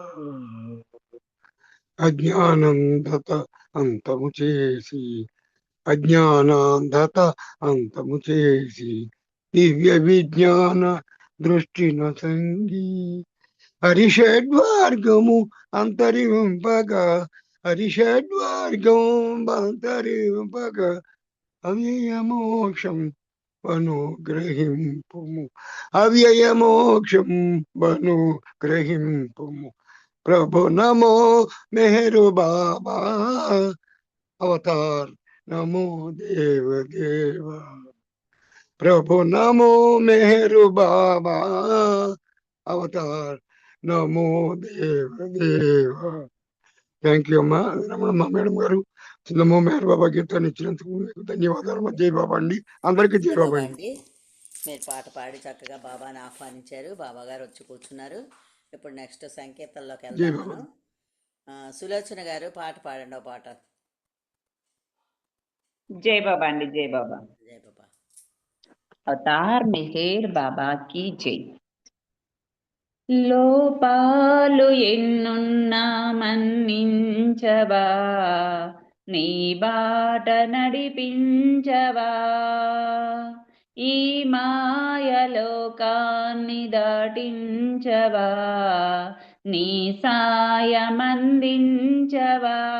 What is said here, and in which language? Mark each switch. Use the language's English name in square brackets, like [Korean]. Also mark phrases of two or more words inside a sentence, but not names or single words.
[Telugu] అజ్ఞానందత అంతము చేసి అజ్ఞానాంధత అంతము చేసి దివ్య విజ్ఞాన దృష్టిన సంగి హరిషడ్వార్గము అంతరింపగా హరిషడ్వార్గం అంతరింపగా అవ్యయ మోక్షం అనుగ్రహింపుము అవ్యయ మోక్షం అనుగ్రహింపుము. [Sanskrit] प्रभु नमो मेहरु बाबा अवतार नमो देव देवा. प्रभु नमो मेहरु बाबा अवतार नमो देव देवा. [English] thank you [Telugu] అమ్మా రమణమ్మ మేడం గారు. నమో మెహర్ బాబా గీతాన్ని ఇచ్చినందుకు మీకు ధన్యవాదాలు. జై బాబా అండి. అందరికీ జై జై బాబా బాబా అండి. అండి. మీరు పాట పాడి చక్కగా బాబాని ఆహ్వానించారు. బాబా గారు వచ్చి కూర్చున్నారు. ఇప్పుడు నెక్స్ట్ సంకేతంలోకి జై వెళ్దాం బాబా. మనం. సులోచన గారు పాట పాడండి. ఓ పాట. జై బాబా అండి. జై బాబా. జై బాబా. అవతార్ మెహర్ బాబా की జై. లోపాలు ఎన్నున్నా మన్నించవా, నీ బాట నడిపించవా, ఈ మాయలోకాన్ని దాటించవా, నీ సాయమందించవా.